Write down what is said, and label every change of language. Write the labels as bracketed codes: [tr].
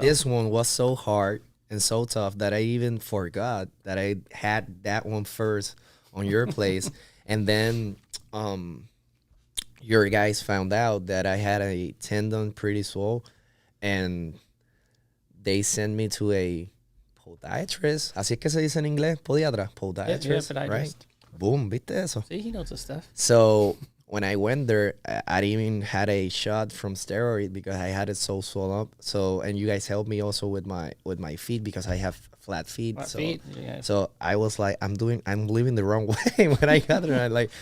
[en] this one was so hard and so tough that I even forgot that I had that one first on your place. And then your guys found out that I had a tendon pretty swole, and they sent me to a podiatrist. [es] Así es que se dice en inglés, podiatra, podiatrist, [en] podiatrist. right? [es] Boom, ¿viste eso? [en] See, he knows his stuff. So when I went there, I even had a shot from steroid because I had it so swollen up. So, and you guys helped me also with my feet because I have flat feet. Flat so, feet, yeah. so I was like, I'm living the wrong way when I got there.